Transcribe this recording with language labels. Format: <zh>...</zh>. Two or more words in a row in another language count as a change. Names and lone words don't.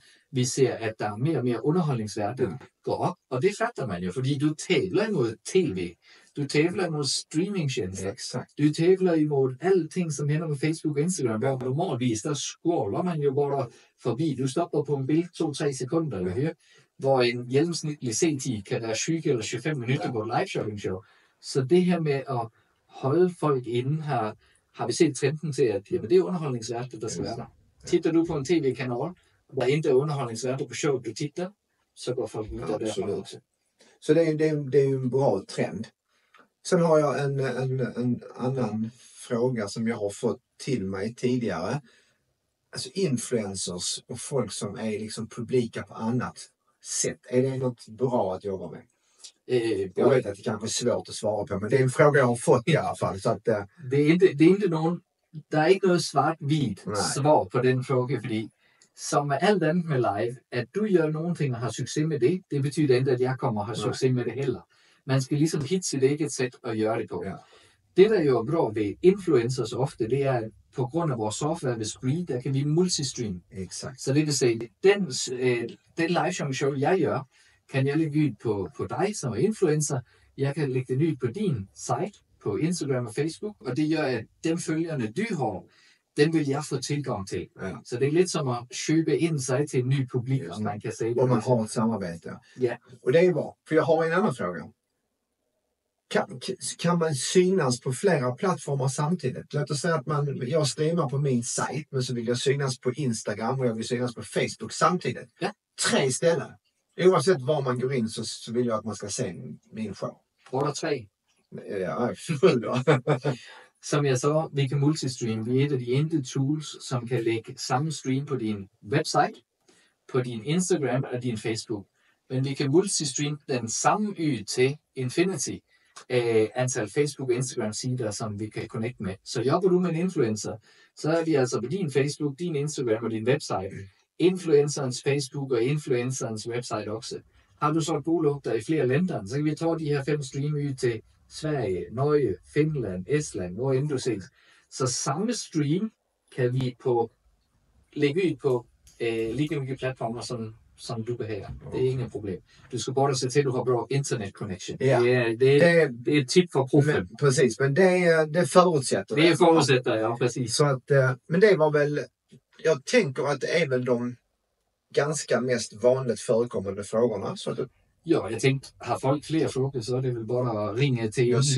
<da>Vi ser, at der er mere og mere underholdningsværdigt går op, og det fatter man jo, fordi du tævler imod tv, du tævler imod streamingtjenester, du tævler imod alle ting, som hænder med Facebook og Instagram, hvor normalvis, der scroller man jo bare forbi. Du stopper på en billede 2-3 sekunder, eller her, hvor en gennemsnitlig C10 kan være 20 eller 25 minutter på et live-shopping show. Så det her med at holde folk inde har vi set trenden til, at jamen, det er underholdningsværdigt, der skal være der.</da> <sv>Tittar du på en tv-kanal, hvor inte är underhållningsvärdet på show du tittar, så går folk vidare där också. Så det är ju en bra trend. Sen har jag en annan fråga som jag har fått till mig tidigare. Alltså influencers och folk som är liksom publika på annat sätt. Är det något bra att jobba med? Jag vet att det kanske är svårt att svara på, men det är en fråga jag har fått i alla fall. Så att, det är inte någon,</sv> <da>der er ikke noget svart-hvidt svar på den fråga, fordi som med alt andet med live, at du gør nogle ting og har succes med det, det betyder ikke, at jeg kommer og har succes med det heller. Man skal ligesom hitte sit eget sæt og gøre det på. Ja. Det, der jo er bra ved influencers ofte, det er, at på grund af vores software ved Spree, der kan vi multistream.</da> <sv>Exakt.</sv> <da>Så det vil sige, den live show, jeg gør, kan jeg lægge ud på dig som er influencer. Jeg kan lægge det ud på din site, på Instagram og Facebook, og det gør, at dem følgerne, du har, den vil jeg få tilgang til. Ja.</da> <sv>Så det är lite som att köpa in sig till en ny publik, om man kan säga det. Om man har ett samarbete. Ja. Och det är bra. För jag har en annan fråga. Kan man synas på flera plattformar samtidigt? Låt oss säga att jag streamar på min sajt, men så vill jag synas på Instagram och jag vill synas på Facebook samtidigt. Ja. 3 ställen. Oavsett var man går in så vill jag att man ska se min show. Båda 3. Ja,</sv> <da>Som jeg så, vi kan multistream. Vi er et af de enkelte tools, som kan lægge samme stream på din website, på din Instagram og din Facebook. Men vi kan multistream den samme til infinity antal Facebook og Instagram sider, som vi kan connecte med. Så jobber du med en influencer, så er vi altså på din Facebook, din Instagram og din website. Influencerens Facebook og influencerens website også. Har du så et bolag, der i flere lænder, så kan vi tage de her 5 stream til Sverige, Norge, Finland, Estland, hvor end du ses. Så samme stream kan vi lægge ud på lige hvilke platformer, som du behager. Det er ingen problem. Du skal bare se til, at du har bra</da> <en>internet connection.</en> <da>Ja.</da> <sv>Det är ett tip för proffen. Precis, men det förutsätter det. Det förutsätter, ja, precis. Så att, men det var väl, jag tänker att det är väl de ganska mest vanligt förekommande frågorna. Så att ja, jag tänkte, har folk fler frågor så är det väl bara att ringa till oss.</sv>